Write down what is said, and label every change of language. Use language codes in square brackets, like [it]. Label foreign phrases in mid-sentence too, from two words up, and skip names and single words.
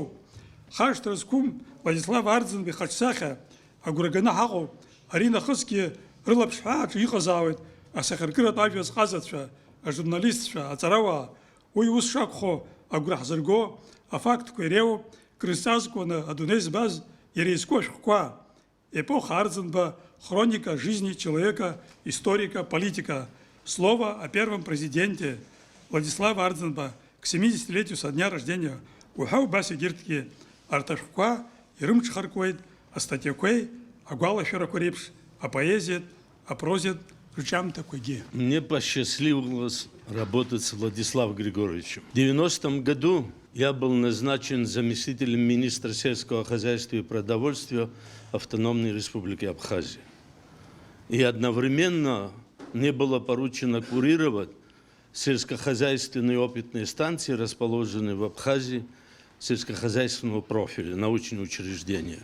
[ab] Хашҭра зқәым Владислав Арӡынба ихаҿсахьа агәра ганы ҳаҟоуп, ари нахысгьы рылаԥшҳәааҿы иҟазаауеит асахьаркыратә ажәа зҟазацәа, ажурналистцәа, аҵарауаа. Уи ус шакәхо агәра ҳзырго афактқәа иреиуоуп крызҵазкуаны адунеи збаз иара изку ашәҟәқәа. [ru] Эпоха Арӡынба, хроника жизни человека, историка, политика. Слово о первом президенте Владислава Арӡынба к 70-летию со дня рождения. [ab] Уҳәа убас егьырҭгьы арҭ ашәҟәқәа ирымҽхаркуеит астатиақәеи, агәалашәарақәа реиԥш, апоезиатә, апрозиатә рҿиамҭақәагьы. [ru] Мне посчастливилось работать с Владиславом Григорьевичем. В 90-м году я был назначен заместителем министра сельского хозяйства и продовольствия Автономной Республики Абхазия. И одновременно мне было поручено курировать сельскохозяйственные опытные станции, расположенные в Абхазии, сельскохозяйственного профиля, научные учреждения.